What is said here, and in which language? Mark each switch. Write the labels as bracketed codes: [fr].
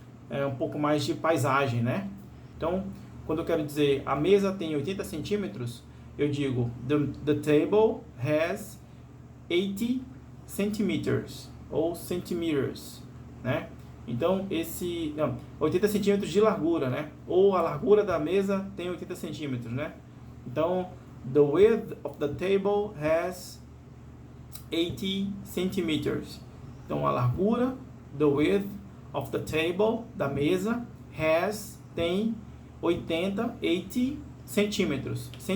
[pt] É um pouco mais de paisagem, né? Então, quando eu quero dizer a mesa tem 80 centímetros, eu digo the table has 80 centimeters ou centimeters, né? Então, 80 centímetros de largura, né? Ou a largura da mesa tem 80 centímetros, né? [en] Então, the width of the table has 80 centimeters. [pt] Então, a largura, the width of the table, da mesa, tem 80 centímetros.